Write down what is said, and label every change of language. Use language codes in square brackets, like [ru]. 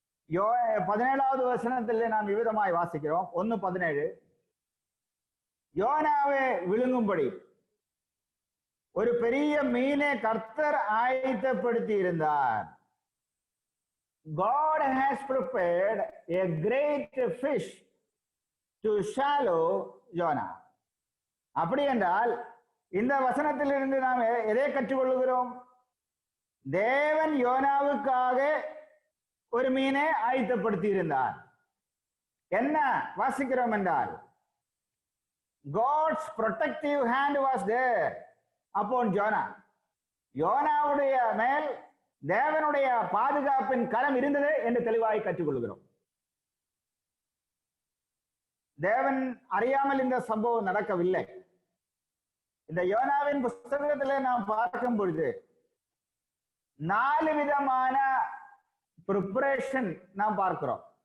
[ta] 17வது வசனத்திலே நாம் விவிதமாய் வாசிக்கிறோம். 1:17, யோனாவே விழுங்கும்படி ஒரு பெரிய மீனை கர்த்தர் ஆயத்தப்படுத்தி இருந்தார். [en] God has prepared a great fish to swallow Jonah. [ta] அப்படி என்றால் இந்த வசனத்திலிருந்து நாம் எதை கற்றுக்கொள்கிறோம்? தேவன் யோனாவுக்காக ஒரு மீனை ஆயத்தப்படுத்தி இருந்தார். என்ன வாசிக்கிறோம் என்றால், [en] God's protective hand was there upon Jonah. [ta] யோனாவுடைய மேல் தேவனுடைய பாதுகாப்பின் கரம் இருந்தது என்று தெளிவாய் கற்றுக்கொள்கிறோம். தேவன் அறியாமல் இந்த சம்பவம் நடக்கவில்லை. இந்த யோனாவின் புஸ்தகத்திலே நாம் பார்க்கும் பொழுது 4 விதமான ப்ரிப்பரேஷன் நாம் பார்க்கிறோம்.